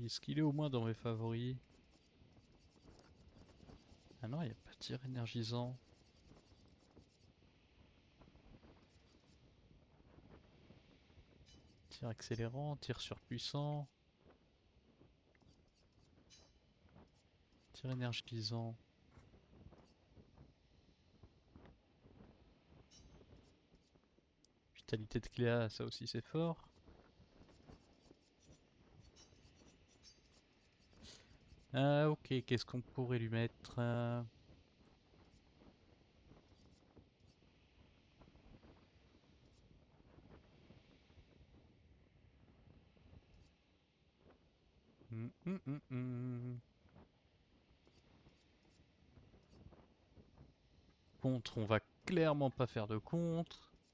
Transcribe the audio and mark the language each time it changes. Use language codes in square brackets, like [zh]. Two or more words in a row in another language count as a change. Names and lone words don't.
[fr] Est-ce qu'il est au moins dans mes favoris? Ah non, il n'y a pas de tir énergisant. Tir accélérant, tir surpuissant. Tir énergisant. Vitalité de Cléa, ça aussi c'est fort. Ok, qu'est-ce qu'on pourrait lui mettre Contre, on va clairement pas faire de contre.